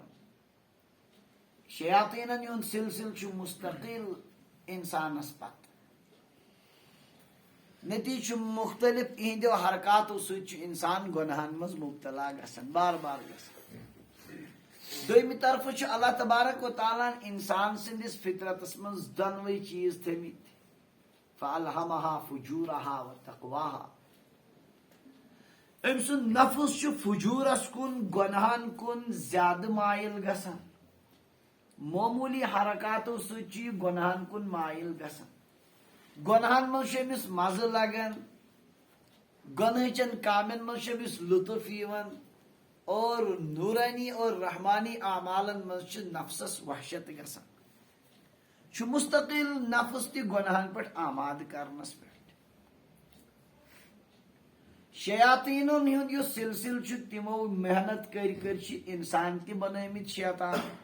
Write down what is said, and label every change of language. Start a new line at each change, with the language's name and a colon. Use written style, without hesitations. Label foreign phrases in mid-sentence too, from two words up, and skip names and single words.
Kashmiri: شیاطیٖنن ہُنٛد سلسلہٕ چھُ مستقل انسانس پتہٕ. نتیجہ چھُ مختلف اہندیو حرکاتو سۭتۍ چھُ انسان گناہن منٛز مبتلا گژھان بار بار گژھان. دوٚیمہِ طرفہٕ چھُ اللہ تبارک و تعالیٰ انسان سٕنٛدِس فطرتس منٛز دۄنوَے چیٖز تھٲمٕتۍ
Arabic: فَأَلْهَمَهَا فُجُورَهَا وَتَقْوَاهَا.
Kashmiri: أمۍ سُنٛد نفس چھُ فجوٗرس کُن گۄنہن کُن زیادٕ مٲیِل گژھان. معموٗلی حرکاتو سۭتۍ چھُ یہِ گۄنہن کُن مٲیِل گژھان. گۄنہن منٛز چھُ أمِس مزٕ لگان. گۄنہٕچٮ۪ن کامٮ۪ن منٛز چھُ أمِس لطف یِوان اور نورانی اور رحمانی اعمالن منٛز چھِ نفسس وحشت گژھان. چھُ مستقل نفس تہِ گۄنہن پٮ۪ٹھ آماد کرنس پٮ۪ٹھ. شیاطینن ہند یہ سلسل چھ تمو محنت کر انسان تہ بنٲمٕتۍ شیطان.